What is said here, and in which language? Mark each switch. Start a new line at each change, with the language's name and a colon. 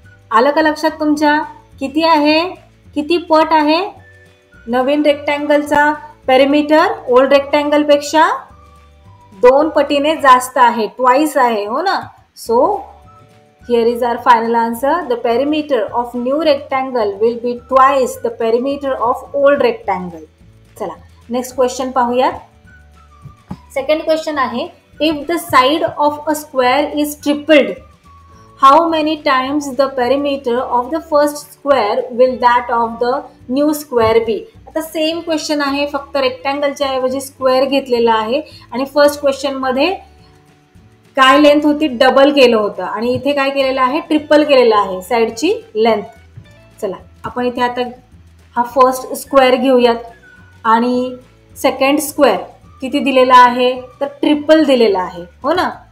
Marathi: आलं का लक्षात तुमच्या, किती आहे, किती पट आहे नवीन रेक्टँगलचा पेरिमीटर ओल्ड रेक्टँगल पेक्षा 2 पटीने जास्त आहे, ट्वाइस आहे. हो ना.
English: So here is our final answer. The perimeter of new rectangle will be twice the perimeter of old rectangle.
Marathi: चला नेक्स्ट क्वेश्चन पाहूयात.
English: second question
Marathi: आहे,
English: If the side of a square is tripled, how many times the perimeter of the first square will that of the new square be?
Marathi: आता same question आहे, फक्त रेक्टँगलच्या ऐवजी square घेतलेला आहे आणि first question मध्ये काय लेंथ होती डबल केलं होतं आणि इथे काय केलेलं आहे ट्रिपल केलेलं आहे साइडची लेंथ. चला आपण इथे आता हा फर्स्ट स्क्वेअर घेऊयात आणि सेकंड स्क्वेअर किती दिलेला आहे तर ट्रिपल दिलेला आहे. हो ना.